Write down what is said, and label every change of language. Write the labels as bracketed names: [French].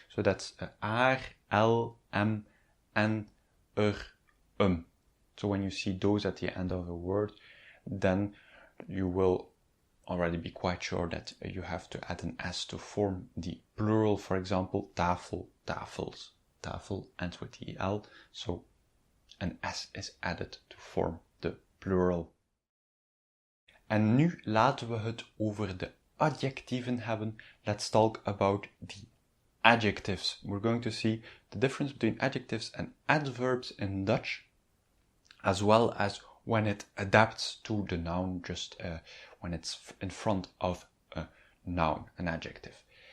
[English] So that's aar, l, m, n, So when you see those at the end of a word, then you will already be quite sure that you have to add an S to form the plural. For example, tafel, tafels. Tafel ends with el, so an S is added to form the plural. [Dutch] En nu laten we het over de adjectieven hebben. [English] Let's talk about the adjectives. We're going to see the difference between adjectives and adverbs in Dutch, as well as when it adapts to the noun, just when it's in front of a noun, an adjective.